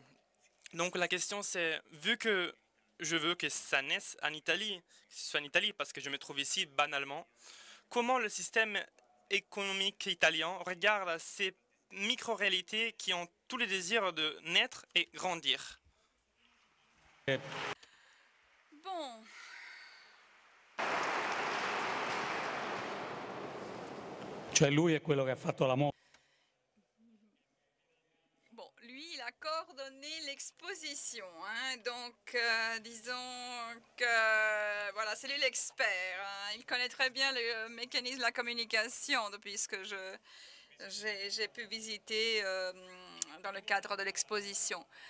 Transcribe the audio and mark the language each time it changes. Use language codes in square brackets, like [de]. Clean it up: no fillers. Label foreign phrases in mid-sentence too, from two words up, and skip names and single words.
[fr] Donc la question c'est, vu que je veux que ça naisse en Italie, que ce soit en Italie parce que je me trouve ici banalement, comment le système économique italien regarde ces micro-réalités qui ont tous les désirs de naître et grandir? Bon, [it] Cioè lui è quello che ha fatto la moda. [fr] bon, lui, il a coordonné l'exposition, hein, donc disons que voilà, c'est lui l'expert, hein. Il connaît très bien le mécanisme de la communication depuis ce que j'ai pu visiter dans le cadre de l'exposition.